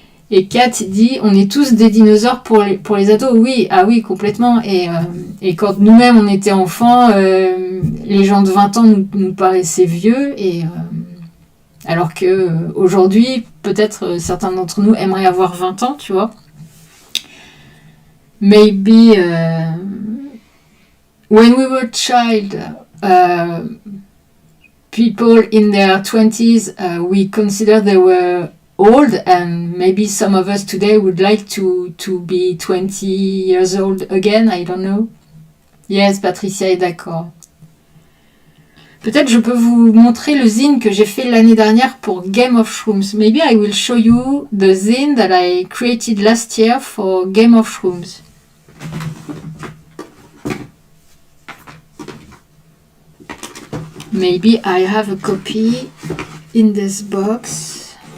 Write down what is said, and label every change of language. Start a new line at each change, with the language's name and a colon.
French: Et Kat dit on est tous des dinosaures pour les ados. Oui, ah oui, complètement. Et quand nous-mêmes on était enfants, les gens de 20 ans nous paraissaient vieux, alors que aujourd'hui peut-être certains d'entre nous aimeraient avoir 20 ans, tu vois.
English: Maybe when we were child, people in their 20s, we consider they were old, and maybe some of us today would like to be 20 years old again. I don't know. Yes, Patricia
French: est d'accord. Peut-être je peux vous montrer le zine que j'ai fait l'année dernière pour Game of Shrooms.
English: Maybe I will show you the zine that I created last year for Game of Shrooms. Maybe I have a copy in this box.